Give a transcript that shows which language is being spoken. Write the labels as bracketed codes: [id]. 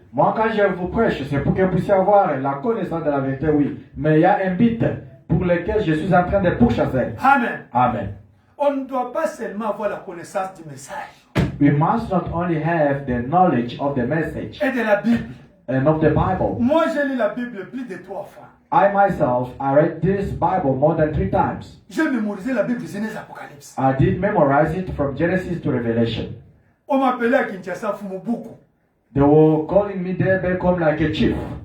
[fr] Moi, quand je vous prêche, c'est pour que vous puissiez avoir la connaissance de la vérité, oui. Mais il y a un but pour lequel je suis en train de pourchasser. Amen. Amen. On ne doit pas seulement avoir la connaissance du message [en] We must not only have the knowledge of the message [fr] et de la Bible. [en] and of the Bible. [fr] Moi, j'ai lu la Bible plus de 3 fois. [en] I myself, I read this Bible more than 3 times. [fr] J'ai mémorisé la Bible Genèse Apocalypse. [en] I did memorize it from Genesis to Revelation. [fr] On m'appelait à Kinshasa Fumubuku. [en] They were calling me there become like a chief.